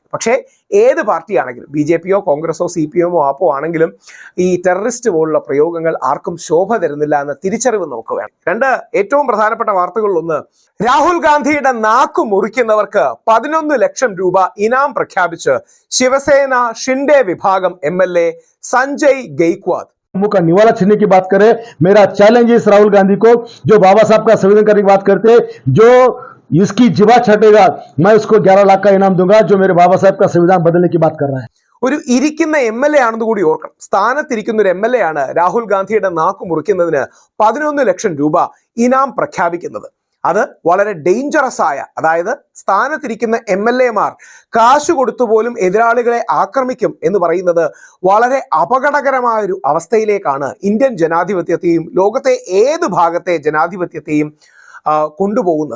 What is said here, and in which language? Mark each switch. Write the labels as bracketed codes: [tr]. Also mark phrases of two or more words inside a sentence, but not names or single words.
[ml] പക്ഷേ ഏത് പാർട്ടിയാണെങ്കിലും, BJPയോ കോൺഗ്രസോ CPMോ ആപ്പോ ആണെങ്കിലും ഈ ടെററിസ്റ്റ് പോലുള്ള പ്രയോഗങ്ങൾ ആർക്കും ശോഭ തരുന്നില്ല എന്ന തിരിച്ചറിവ് നമുക്ക് വേണം. ഏറ്റവും പ്രധാനപ്പെട്ട വാർത്തകളിലൊന്ന്, രാഹുൽ ഗാന്ധിയുടെ നാക്കു മുറിക്കുന്നവർക്ക് 11 ലക്ഷം രൂപ ഇനാം പ്രഖ്യാപിച്ച് ശിവസേന ഷിൻഡെ വിഭാഗം MLA संजय गैक्वाद। [hi] का निवाला छीनने की बात करें, मेरा चैलेंज इस राहुल गांधी को, जो बाबा साहब का संविधान करने की बात करते हैं, जो इसकी जिवा छटेगा मैं उसको 11 लाख का इनाम दूंगा, जो मेरे बाबा साहब का संविधान बदलने की बात कर रहा है. [ml] ഒരു ഇരിക്കുന്ന MLA ആണെന്ന് കൂടി ഓർക്കണം. സ്ഥാനത്തിരിക്കുന്ന ഒരു MLA ആണ് രാഹുൽ ഗാന്ധിയുടെ നാക്കു മുറിക്കുന്നതിന് 11 ലക്ഷം രൂപ ഇനാം പ്രഖ്യാപിക്കുന്നത്. അത് വളരെ ഡേഞ്ചറസ് ആയ, അതായത് സ്ഥാനത്തിരിക്കുന്ന MLA-മാർ കാശ് കൊടുത്തു പോലും എതിരാളികളെ ആക്രമിക്കും എന്ന് പറയുന്നത് വളരെ അപകടകരമായ ഒരു അവസ്ഥയിലേക്കാണ് ഇന്ത്യൻ ജനാധിപത്യത്തെയും ലോകത്തെ ഏത് ഭാഗത്തെ ജനാധിപത്യത്തെയും കൊണ്ടുപോകുന്നത്.